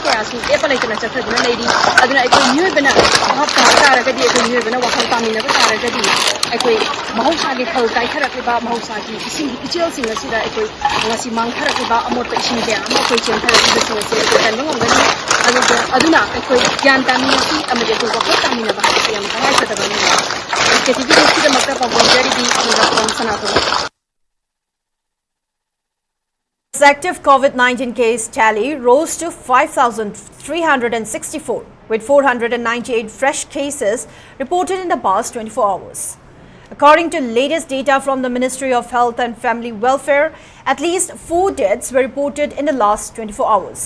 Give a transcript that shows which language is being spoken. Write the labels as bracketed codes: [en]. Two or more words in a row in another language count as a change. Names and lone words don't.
[mni] ꯀꯌꯥꯁꯨ ꯂꯦꯞꯄ ꯂꯩꯇꯅ ꯆꯠꯊꯗꯨꯅ ꯂꯩꯔꯤ ꯑꯗꯨꯅ ꯑꯩꯈꯣꯏ ꯃꯤꯑꯣꯏꯕꯅ ꯚꯥꯞ ꯇꯥꯕ ꯇꯥꯔꯒꯗꯤ ꯑꯩꯈꯣꯏ ꯃꯤꯑꯣꯏꯕꯅ ꯋꯥꯈꯜ ꯇꯥꯃꯤꯟꯅꯕ ꯇꯥꯔꯒꯗꯤ ꯑꯩꯈꯣꯏ ꯃꯍꯧꯁꯥꯒꯤ ꯈꯜ ꯀꯥꯏꯊꯔꯛꯂꯤꯕ ꯃꯍꯧꯁꯥꯒꯤ ꯏꯁꯤꯡꯒꯤ ꯏꯆꯦꯜꯁꯤꯡ ꯑꯁꯤꯗ ꯑꯩꯈꯣꯏ ꯉꯁꯤ ꯃꯥꯡꯊꯔꯛꯂꯤꯕ ꯑꯃꯣꯠꯄ ꯏꯁꯤꯡ ꯀꯌꯥ ꯑꯃ ꯑꯩꯈꯣꯏ ꯆꯦꯟꯊꯔꯛꯂꯤꯕꯁꯤꯡ ꯑꯁꯤ ꯑꯩꯈꯣꯏ ꯀꯟꯕ ꯉꯝꯒꯅꯤ ꯑꯗꯨꯅ ꯑꯩꯈꯣꯏ ꯒ꯭ꯌꯥꯟ ꯇꯥꯃꯤꯟꯅꯁꯤ ꯑꯃꯗꯤ ꯑꯩꯈꯣꯏ ꯋꯥꯈꯜ ꯇꯥꯃꯤꯟꯅꯕ ꯍꯥꯏꯕꯁꯤ ꯌꯥꯝꯅ ꯇꯉꯥꯏꯐꯗꯕꯅꯤ ꯁ꯭ꯀꯦꯇꯤꯚꯤ ꯅ꯭ꯌꯨꯁꯀꯤꯗꯃꯛꯇ ꯄꯥꯎꯗꯝꯖꯔꯤꯕꯤ ꯏꯟꯐ꯭ꯔꯥꯛꯁꯟ ꯁꯅꯥꯇꯣꯝꯕꯤ [en] Active COVID-19 case tally rose to 5,364, with 498 fresh cases reported in the past 24 hours. According to latest data from the Ministry of Health and Family Welfare, at least 4 deaths were reported in the last 24 hours.